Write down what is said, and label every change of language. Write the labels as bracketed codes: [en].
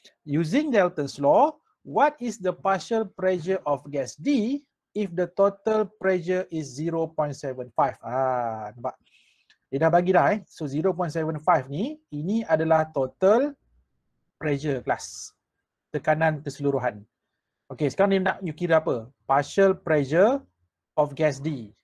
[en] Using Dalton's law, what is the partial pressure of gas D if the total pressure is 0.75? [ms] Nampak? Dia dah bagi dah So 0.75 ni, ini adalah total pressure kelas. Tekanan keseluruhan. Okay, sekarang dia nak you kira apa? [en] Partial pressure of gas D.